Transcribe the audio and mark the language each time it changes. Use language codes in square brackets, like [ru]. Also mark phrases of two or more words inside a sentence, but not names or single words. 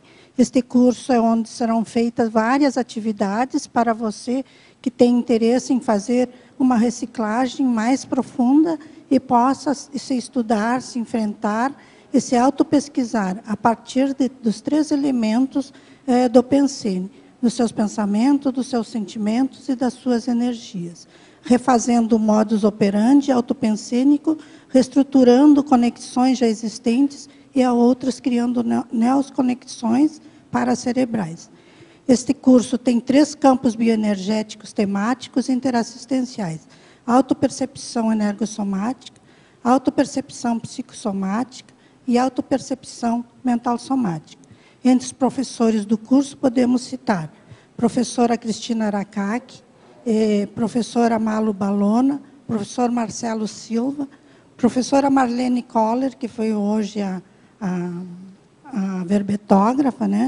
[pt] Este curso é onde serão feitas várias atividades para você que tem interesse em fazer uma reciclagem mais profunda e possa se estudar, se enfrentar e se autopesquisar a partir dos 3 elementos do Pensene, dos seus pensamentos, dos seus sentimentos e das suas energias. Refazendo o [la] modus operandi [pt] autopensênico, reestruturando conexões já existentes e a outras criando neos conexões paracerebrais. Este curso tem 3 campos bioenergéticos temáticos interassistenciais: autopercepção energossomática, autopercepção psicossomática e autopercepção mental somática. Entre os professores do curso podemos citar professora Cristina Aracaki, professora Malu Balona, professor Marcelo Silva, professora Marlene Koller, que foi hoje a verbetógrafa, né?